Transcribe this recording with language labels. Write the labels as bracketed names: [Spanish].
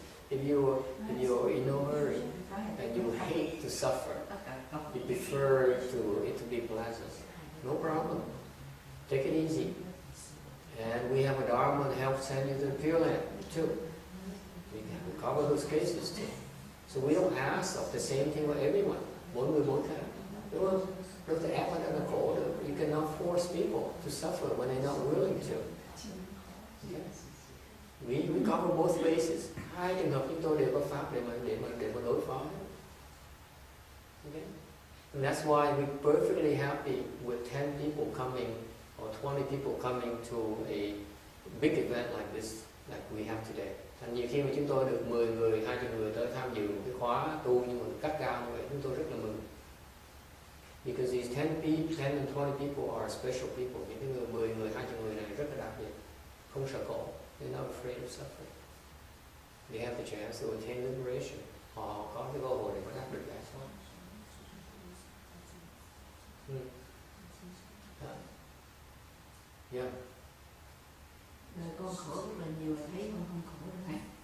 [English] If you're in no hurry and you hate to suffer, you prefer it to be pleasant, no problem. Take it easy. And we have a Dharma that helps send you to the Pure Land too. We cover those cases too. So we don't ask of the same thing for everyone. [Vietnamese] Mỗi người mỗi khác, đúng không? Đâu thể ép người ta là khổ được. [English] You cannot force people to suffer when they're not willing to. Okay? We cover both bases. [Vietnamese] Hai trường hợp chúng tôi đều có pháp để mà đối phó. [English] Okay? And that's why we're perfectly happy with 10 people coming or 20 people coming to a big event like this, like we have today. [Vietnamese] Thành nhiều khi mà chúng tôi được 10 người, 20 người tới tham dự một cái khóa tu nhưng mà cắt cao như vậy, chúng tôi rất là mừng. [English] Because these 10 and 20 people are special people. [Vietnamese] Những cái người 10 người, 20 người này rất là đặc biệt, không sợ khổ. [English] They're not afraid of suffering. They have the chance to attain liberation. [Vietnamese] Họ có cái cơ hội để có đạt được giải thoát. [English] Yeah. [Vietnamese] Đời con khổ rất là nhiều, thấy con không khổ đâu thầy.